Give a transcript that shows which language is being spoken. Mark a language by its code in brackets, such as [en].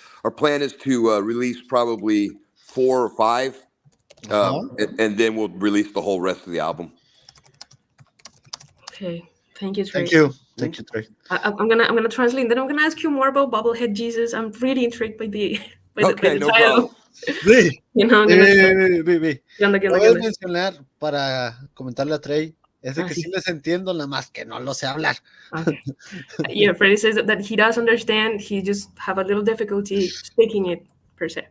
[en] Our plan is to release probably 4 or 5. And then we'll release the whole rest of the album. Okay, thank you, Trey. Thank you, Trey. I'm gonna translate. Then I'm gonna ask you more about Bobblehead Jesus. I'm really intrigued by the no title. Problem. [es] Sí. [en] You know, [es] Ve. ¿Qué onda? Puedes mencionar para comentarle a Trey. Es de que sí. sí les entiendo, nada más que no lo sé hablar. [en] Okay. Yeah, Freddy says that he does understand. He just have a little difficulty speaking it per se.